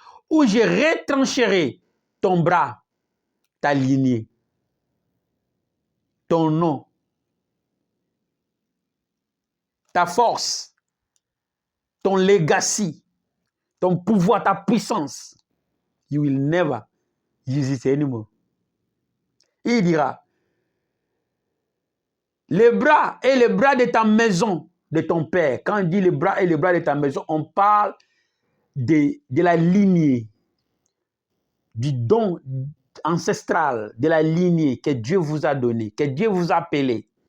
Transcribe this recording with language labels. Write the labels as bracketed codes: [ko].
[fr] Où je retrancherai ton bras, ta lignée, ton nom, ta force, ton legacy, ton pouvoir, ta puissance. [en] you will never use it anymore. [fr] Il dira, les bras et les bras de ta maison, de ton père. Quand on dit les bras et les bras de ta maison, on parle de la lignée, du don ancestral, de la lignée que Dieu vous a donné, que Dieu vous a appelé.